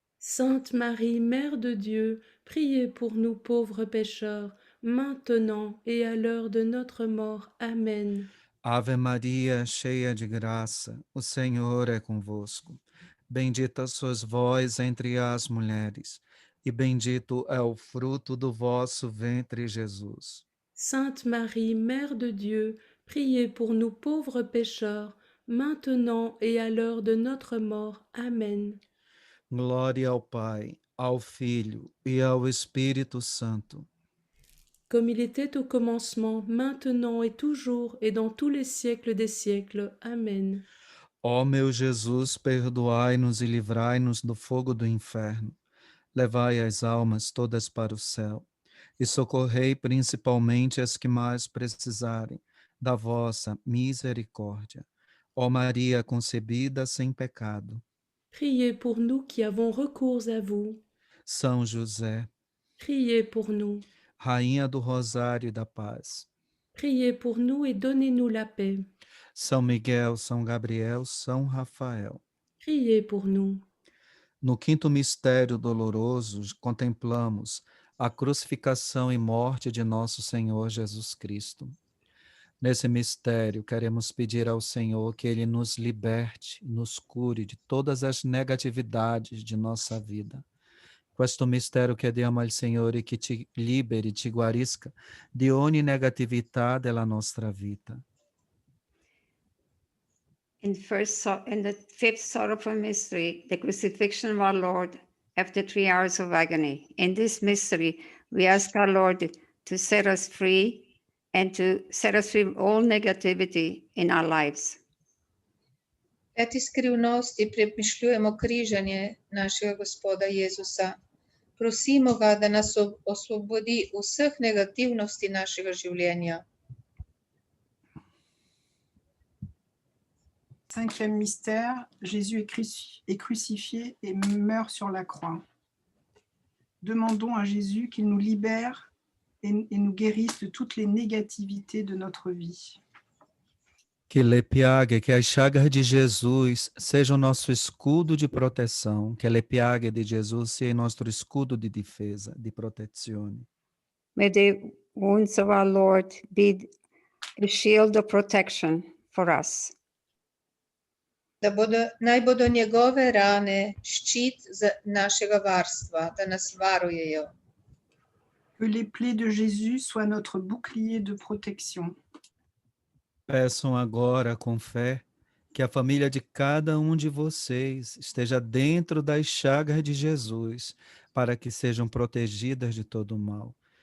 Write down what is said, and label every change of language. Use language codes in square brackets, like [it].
[fr] Sainte Marie, Mère de Dieu, priez pour nous pauvres pécheurs, maintenant et à l'heure de notre mort. Amen. [pt] Ave Maria, cheia de graça, o Senhor é convosco. Bendita sois vós entre as mulheres, e bendito é o fruto do vosso ventre, Jesus. [fr] Sainte Marie, Mère de Dieu, priez pour nous pauvres pécheurs, maintenant et à l'heure de notre mort. Amen. [pt] Glória ao Pai, ao Filho e ao Espírito Santo. [fr] Comme il était au commencement, maintenant et toujours, et dans tous les siècles des siècles. Amen. [pt] Ó meu Jesus, perdoai-nos e livrai-nos do fogo do inferno. Levai as almas todas para o céu e socorrei principalmente as que mais precisarem da vossa misericórdia. Ó Maria concebida sem pecado. [fr] Priez pour nous qui avons recours à vous. [pt] São José, [fr] Priez pour nous. [pt] Rainha do Rosário e da Paz. [fr] Priez pour nous et donnez-nous la paix. [pt] São Miguel, São Gabriel, São Rafael. [fr] Priez pour nous. [pt] No quinto mistério doloroso, contemplamos a crucificação e morte de nosso Senhor Jesus Cristo. Nesse mistério, queremos pedir ao Senhor que Ele nos liberte, nos cure de todas as negatividades de nossa vida. [it] Questo mistero chiediamo al Signore che ci liberi, ci guarisca di ogni negatività della nostra vita. [en] In the fifth sorrowful mystery, the crucifixion of our Lord after 3 hours of agony. In this mystery, we ask our Lord to set us free and to set us free from all negativity in our lives. [sl] Peti skrivnosti premišljujemo križanje našega Gospoda Jezusa. Prosimo ga, da nas osvobodi vseh negativnosti našega življenja. [fr] Cinquième mystère, Jésus est crucifié et meurt sur la croix. Demandons à Jésus qu'il nous libère et nous guérisse de toutes les négativités de notre vie. [pt] Que as chagas de Jesus sejam nosso escudo de proteção, que [it] le piaghe [pt] de Jesus [it] sia [pt] nosso escudo de defesa, de [it] protezione. [en] May the wounds of our Lord be a shield of protection for us. [sl] Naj bodo njegove rane ščit našega varstva, da nas varujejo. [fr] Que les plaies de Jésus soient notre bouclier de protection. [pt] Peçam agora com fé que a família de cada de vocês esteja dentro das chagas de Jesus, para que sejam protegidas de todo mal.